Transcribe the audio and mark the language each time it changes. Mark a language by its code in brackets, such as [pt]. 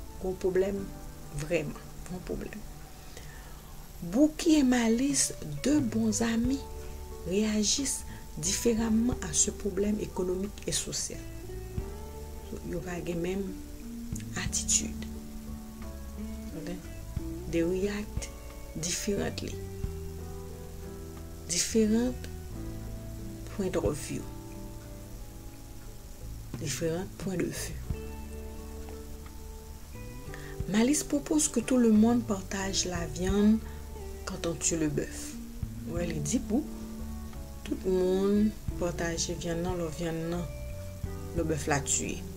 [fr] Gros problème, vraiment, gros problème. Bouki et Malice, deux bons amis, réagissent différemment à ce problème économique et social. Ils ont la même attitude. Okay? [en] They react differently. Different points of view. [fr] Différents points de vue. Malice propose que tout le monde partage la viande quand on tue le bœuf. Ouais, il dit pour tout le monde partage la viande, le bœuf l'a tué.